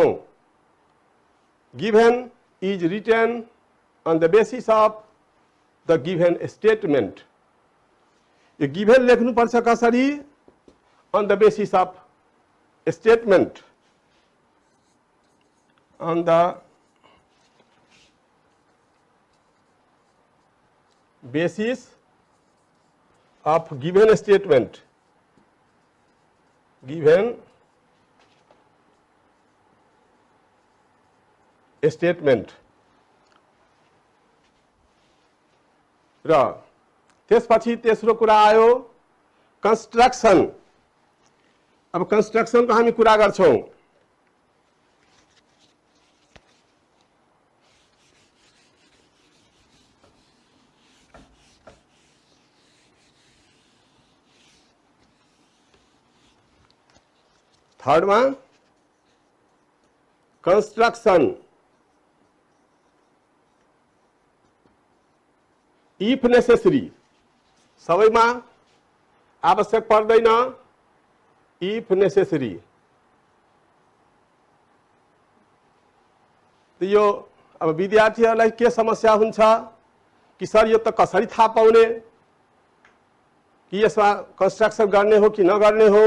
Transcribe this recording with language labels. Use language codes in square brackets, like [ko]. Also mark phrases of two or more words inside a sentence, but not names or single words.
[en] given is written on the basis of the given statement. [ne] यो गिभेन लेख्नुपर्छ कसरी? [en] on the basis of statement, on the basis of given statement, given statement [ne] र त्यसपछि तेस्रो कुरा आयो कंस्ट्रक्शन। अब कंस्ट्रक्शन को हामी कुरा गर्छौं। थर्ड में कंस्ट्रक्शन। [en] if necessary, [ne] सबैमा आवश्यक पर्दैन, [en] if necessary. [ne] तो यो अब विद्यार्थीहरूलाई के समस्या हुन्छ कि सर यो त कसरी थाहा पाउने कि यसमा कंस्ट्रक्शन गर्ने हो कि नगर्ने हो।